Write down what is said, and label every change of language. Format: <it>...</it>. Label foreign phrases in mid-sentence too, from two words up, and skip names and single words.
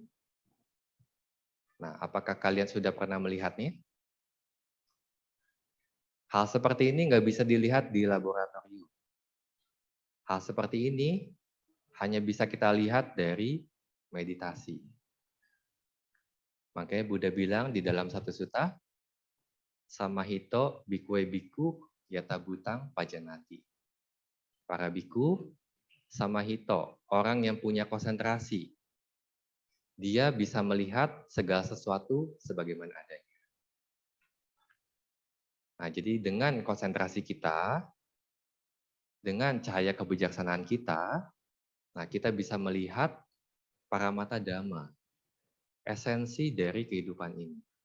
<id>Nah, apakah kalian sudah pernah melihatnya? Hal seperti ini nggak bisa dilihat di laboratorium. Hal seperti ini hanya bisa kita lihat dari meditasi. Makanya Buddha bilang di dalam satu sutta,</id> <pi>samahito bikue biku yatabutang pajanati.</pi> <id>Para biku, samahito, orang yang punya konsentrasi. Dia bisa melihat segala sesuatu sebagaimana adanya. Nah, jadi dengan konsentrasi kita, dengan cahaya kebijaksanaan kita, nah kita bisa melihat</id> <pi>paramata dhamma,</pi> <id>esensi dari kehidupan ini.</id>